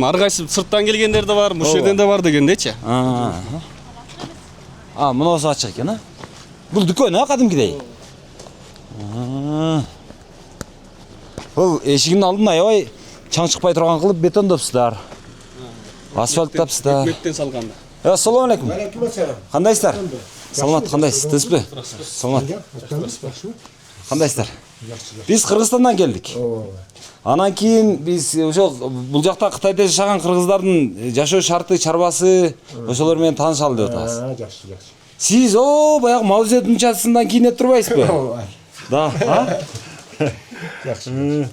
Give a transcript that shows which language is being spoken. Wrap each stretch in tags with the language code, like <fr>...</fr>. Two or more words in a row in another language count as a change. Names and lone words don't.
<ky>Ар кайсы сырттан келгендер да бар, бул жерден да бар дегендечи. Мунусу ачык экен, а? Бул дүкөн, кадимкидей. Бул эшигинин алдын аябай чаң чыкпай турган кылып бетондопсуздар. Асфальттапсыздар. Өкмөттөн салганда.</ky> <uz>Assalomu alaykum. Qandaysizlar? Salomat, qandaysiz? Tinchmi? Salomat. Qandaysizlar? Biz Qirg'izistondan keldik.</uz> <ky>Анан кийин биз ошо бул жакта Кытайда жашаган кыргыздардын жашоо шарты, чарбасы ошолор менен таанышалы деп атабыз. Жакшы. Сиз баягы Мao Цзэдун чатысынан кийинеп турбайсызбы? Да, Жакшы.</ky>